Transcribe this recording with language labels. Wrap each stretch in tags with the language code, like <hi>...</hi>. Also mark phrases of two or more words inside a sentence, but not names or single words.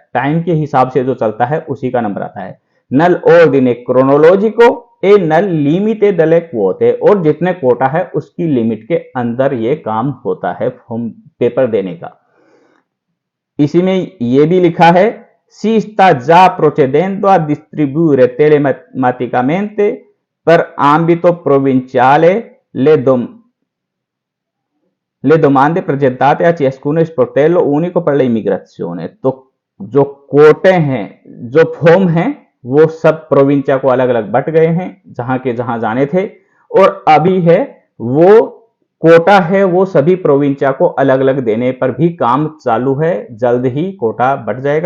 <hi>टाइम के हिसाब से जो चलता है उसी का नंबर आता है।</hi> <it>nell'ordine cronologico e nel limite delle quote,</it> <hi>और जितने कोटा है उसकी लिमिट के अंदर ये काम होता है फॉर्म पेपर देने का। इसी में ये भी लिखा है</hi> <it>si sta già procedendo a distribuire telematicamente per ambito provinciale le domande presentate a ciascuno sportello unico per l'immigrazione।</it> <hi>तो जो कोटे हैं, जो फॉर्म हैं, वो सब प्रोविंसिया को अलग अलग बट गए हैं जहां के जहां जाने थे, और अभी है वो कोटा है वो सभी प्रोविंसिया को अलग अलग देने पर भी काम चालू है। जल्द ही कोटा बढ़ जाएगा।</hi>